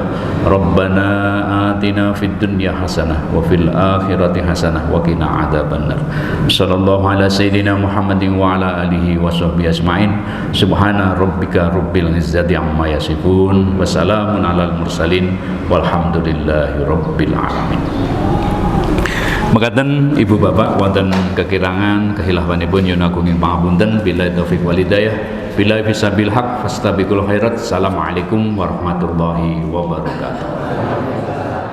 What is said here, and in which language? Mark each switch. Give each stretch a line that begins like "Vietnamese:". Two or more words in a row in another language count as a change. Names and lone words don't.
Arabic: ربنا آتنا في الدنيا حسنة وفي الآخرة حسنة وقنا عذاب النار. صلى الله على سيدنا محمد وعلى آله وصحبه أجمعين. سبحان ربك رب العزة عما يصفون وسلام على المرسلين والحمد لله رب العالمين.
Javanese: Mekaten ibu bapak wonten kekirangan kehilafanipun nyuwun agunging pangapunten
Arabic: بالله التوفيق والهداية بالله في سبيل الحق فاستبقوا الخيرات. السلام عليكم ورحمة الله وبركاته.